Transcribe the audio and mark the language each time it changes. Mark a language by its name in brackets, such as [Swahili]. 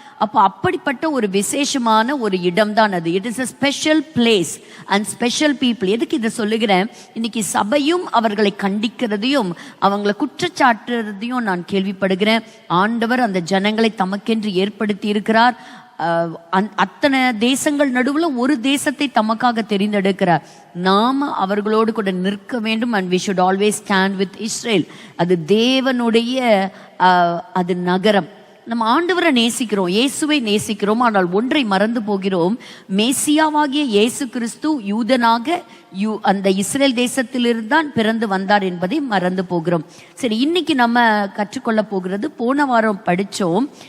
[Tamil] அப்போ அப்படிப்பட்ட ஒரு விசேஷமான ஒரு இடம் தான் அது. [English] It is a special place and special people. [Tamil] எதுக்கு இதை சொல்லுகிறேன்? இன்னைக்கு சபையும் அவர்களை கண்டிக்கிறதையும் அவங்களை குற்றச்சாட்டுறதையும் நான் கேள்விப்படுகிறேன். ஆண்டவர் அந்த ஜனங்களை தமக்கென்று ஏற்படுத்தி இருக்கிறார். அத்தனை தேசங்கள் நடுவுல ஒரு தேசத்தை தமக்காக தெரிந்தெடுக்கிறார். நாம அவர்களோடு கூட நிற்க வேண்டும். [English] and we should always stand with Israel. [Tamil] அது தேவனுடைய அது நகரம். நம்ம ஆண்டவரை நேசிக்கிறோம், இயேசுவை நேசிக்கிறோம். ஆனால் ஒன்றை மறந்து போகிறோம். மேசியாவாகிய இயேசு கிறிஸ்து யூதனாக அந்த இஸ்ரேல் தேசத்திலிருந்து தான் பிறந்து வந்தார் என்பதை மறந்து போகிறோம். சரி, இன்னைக்கு நம்ம கற்றுக்கொள்ள போகிறது, போன வாரம் படிச்சோம்.